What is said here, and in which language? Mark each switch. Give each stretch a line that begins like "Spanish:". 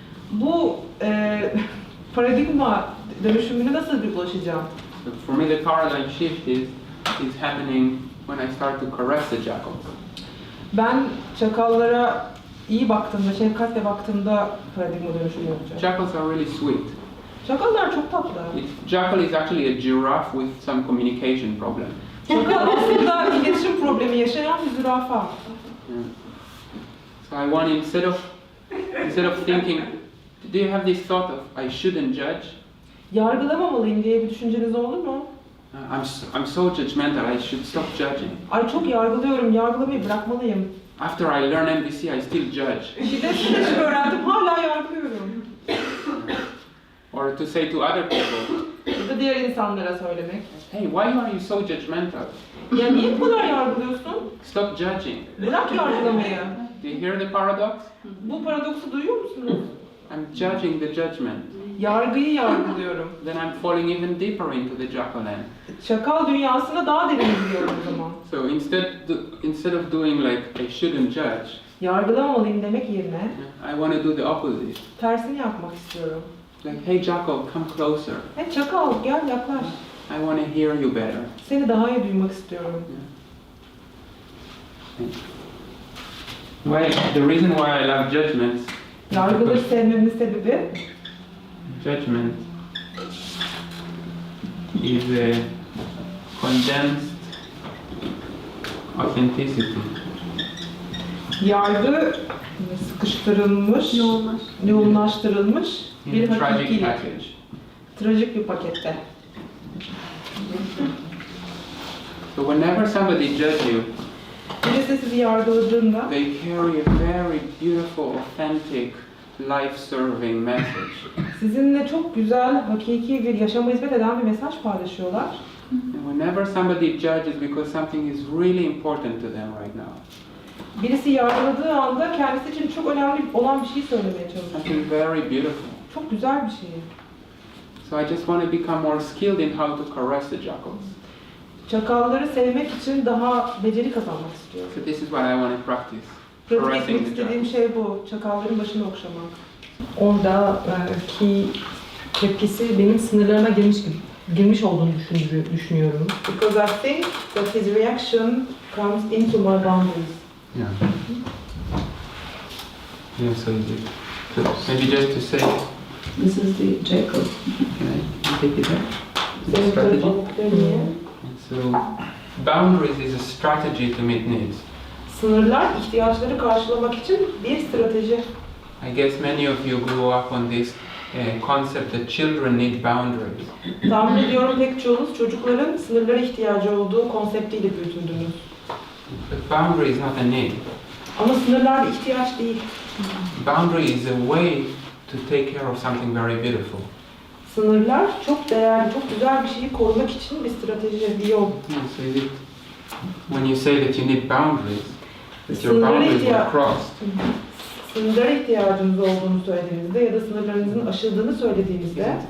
Turkish: Bu paradigma dönüşümüne nasıl bir ulaşacağım?
English: So for me, the paradigm shift is happening when I start to caress the jackals.
Turkish: Ben çakallara iyi baktığımda, şefkatle baktığımda paradigma dönüşümü yapacağım.
English: Jackals are really sweet.
Turkish: Çakallar çok tatlı.
English: Jackal is actually a giraffe with some communication problem.
Turkish: Çakal aslında iletişim problemi yaşayan bir zürafa.
English: Yeah. So I want instead of thinking, do you have this thought of I shouldn't judge?
Turkish: Yargılamamalıyım diye bir düşünceniz olur mu?
English: I'm so judgmental. I should stop judging.
Turkish: Ay çok yargılıyorum, yargılamayı bırakmalıyım.
English: After I learn NVC, I still judge.
Turkish: Şiddetsiz iletişim öğrendim, hala yargılıyorum.
English: Or to say to other people,
Turkish: Ya da diğer insanlara söylemek.
English: hey, why are you so judgmental?
Turkish: Ya niye bu kadar yargılıyorsun?
English: Stop judging.
Turkish: Bırak yargılamayı.
English: Do you hear the paradox?
Turkish: Bu paradoksu duyuyor musunuz?
English: I'm judging the judgment.
Turkish: Yargıyı yargılıyorum.
English: Then I'm falling even deeper into the jackal land.
Turkish: Çakal dünyasına daha derin gidiyorum o zaman.
English: So instead of doing like I shouldn't judge,
Turkish: Yargılamamalıyım demek yerine
English: I want to do the opposite.
Turkish: tersini yapmak istiyorum.
English: Like, hey jackal, come closer.
Turkish: Hey çakal gel yaklaş.
English: I want to hear you better.
Turkish: Seni daha iyi duymak istiyorum.
English: The reason why I love judgments,
Turkish: Yargıları sevmemin sebebi
English: judgment is a condensed authenticity.
Turkish: yargı sıkıştırılmış, yoğunlaştırılmış bir
English: In a tragic
Turkish: hakikilik.
English: package.
Turkish: Trajik bir pakette.
English: So whenever somebody judges you,
Turkish: Birisi sizi yargıladığında
English: they carry a very beautiful, authentic, life-serving message.
Turkish: sizinle çok güzel, hakiki bir yaşama hizmet eden bir mesaj paylaşıyorlar.
English: And whenever somebody judges because something is really important to them right now,
Turkish: Birisi yargıladığı anda kendisi için çok önemli olan bir şey söylemeye çalışıyor.
English: something very beautiful.
Turkish: Çok güzel bir şey.
English: So I just want to become more skilled in how to caress the jackals.
Turkish: Çakalları sevmek için daha beceri kazanmak istiyorum.
English: So this is what I want to practice.
Turkish: Pratik
English: Caressing
Turkish: etmek
English: the
Turkish: istediğim
English: jackals.
Turkish: şey bu. Çakalların başını okşamak. Orada ki tepkisi benim sınırlarıma girmiş olduğunu düşünüyorum.
English: Because I think that his reaction comes into my boundaries. Yeah. Yeah, so maybe just to say, This is the Jacob. can I take it back? The strategy. And so, boundaries is a strategy to meet needs.
Turkish: Sınırlar ihtiyaçları karşılamak için bir strateji.
English: I guess many of you grew up on this concept that children need boundaries.
Turkish: Tahmin ediyorum pek çoğunuz çocukların sınırlara ihtiyacı olduğu konseptiyle büyütüldünüz.
English: But boundary is not a need.
Turkish: Ama sınırlar bir ihtiyaç değil.
English: Boundary is a way to take care of something very beautiful.
Turkish: Sınırlar çok değerli, çok güzel bir şeyi korumak için bir strateji, bir yol.
English: Yeah, so when you say that you need boundaries, that your boundaries were crossed.
Turkish: Sınırlara ihtiyacınız olduğunu söylediğinizde ya da sınırlarınızın aşıldığını söylediğinizde